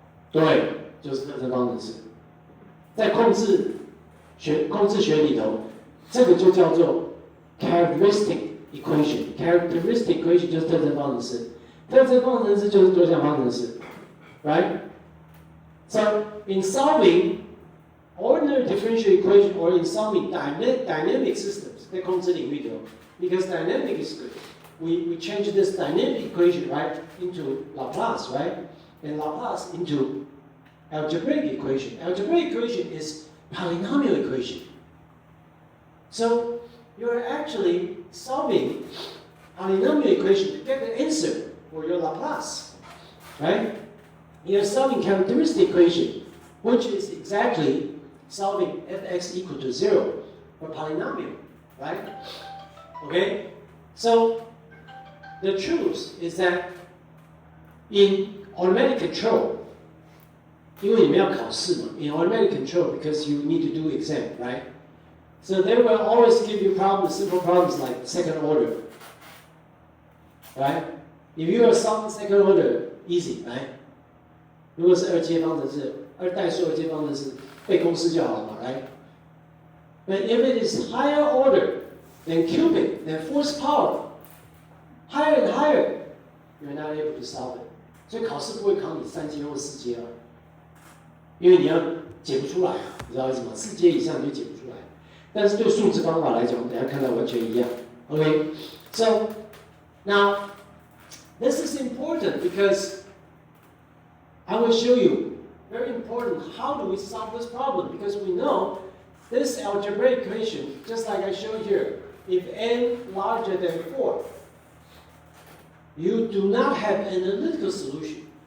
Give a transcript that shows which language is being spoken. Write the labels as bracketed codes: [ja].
[zh] 对，就是特征方程式。在控制学里头，这个就叫做 characteristic equation。characteristic equation 就是特征方程式，特征方程式就是多项方程式 ，right? [en] So in solving ordinary differential equation or in solving dynamic systems [zh] 在控制领域里头 [en] because dynamic is good, we change this dynamic equation right into Laplace, right? And Laplace into algebraic equation. Algebraic equation is polynomial equation. So you're actually solving polynomial equation to get the answer for your Laplace, right? You're solving characteristic equation, which is exactly solving fx equal to 0 for polynomial, right? Okay? So the truth is that in automatic control, [zh] 因为你们要考试嘛 [en] in automatic control, because you need to do exam, right? So they will always give you problems, simple problems like second order, right? If you are solving second order, easy, right? [zh] 如果是二阶方程式，代数二阶方程式，背公式就好了嘛 ，right? [en] But if it is higher order than cubic, than fourth power, higher and higher, you're not able to solve it. [zh] 所以考试不会考你三阶或四阶啊，因为你要解不出来啊，你知道为什么？四阶以上你就解不出来。但是对数值方法来讲，我们等一下看到完全一样。 [en] Okay, so now this is important because I will show you very important how do we solve this problem, because we know this algebraic equation, just like I showed here, if n larger than 4, you do not have an analytical solution.